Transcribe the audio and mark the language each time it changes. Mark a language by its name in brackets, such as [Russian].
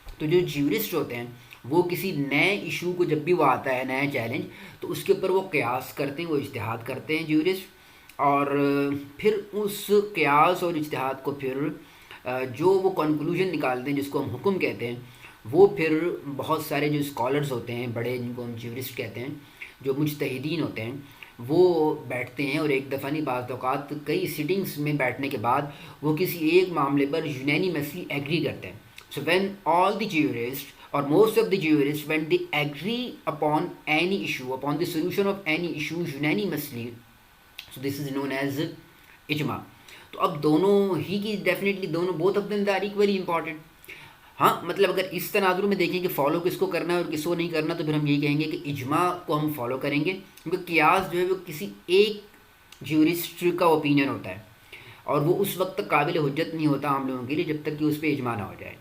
[Urdu] تو جو جیورسٹ ہوتے ہیں وہ کسی نئے ایشو کو جب بھی وہ آتا ہے نیا چیلنج, تو اس کے اوپر وہ قیاس کرتے ہیں, وہ اجتہاد کرتے ہیں جیورسٹ, اور پھر اس قیاس اور اجتہاد کو پھر جو وہ کنکلوژن نکالتے ہیں جس کو ہم حکم کہتے ہیں, وہ پھر بہت سارے جو اسکالرز ہوتے ہیں بڑے, جن کو ہم جیورسٹ کہتے ہیں, جو مجتہدین ہوتے ہیں, وہ بیٹھتے ہیں اور ایک دفعہ نہیں بعض اوقات کئی سٹنگس میں بیٹھنے کے بعد وہ کسی ایک معاملے پر یونینیمسلی ایگری کرتے ہیں. [English] So when all the jurist or most of the jurists, when they agree upon any issue, upon the solution of any issue unanimously, so this is known as ijma. [Urdu] تو اب دونوں ہی کی definitely دونوں [English] both of them they are equally important. [Urdu] ہاں, مطلب اگر اس تناظر میں دیکھیں کہ فالو کس کو کرنا ہے اور کس کو نہیں کرنا, تو پھر ہم یہی کہیں گے کہ اجماع کو ہم فالو کریں گے, کیونکہ قیاس جو ہے وہ کسی ایک جیورسٹ کا اوپینین ہوتا ہے, اور وہ اس وقت تک قابل حجت نہیں ہوتا عام لوگوں کے لیے جب تک کہ اس پہ اجماع نہ ہو جائے.